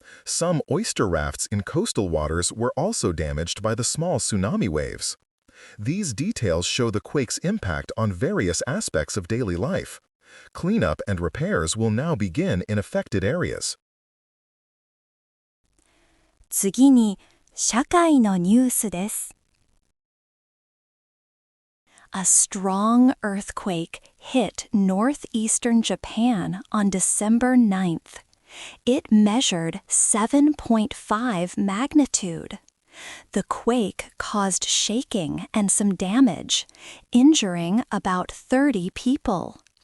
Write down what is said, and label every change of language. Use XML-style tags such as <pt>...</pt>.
<en>Some oyster rafts in coastal waters were also damaged by the small tsunami waves. These details show the quake's impact on various aspects of daily life. Cleanup and repairs will now begin in affected areas.</en> <ja>次に、社会のニュースです。</ja> <en>A strong earthquake hit northeastern Japan on December 9th. It measured 7.5 magnitude. The quake caused shaking and some damage, injuring about 30 people.</en>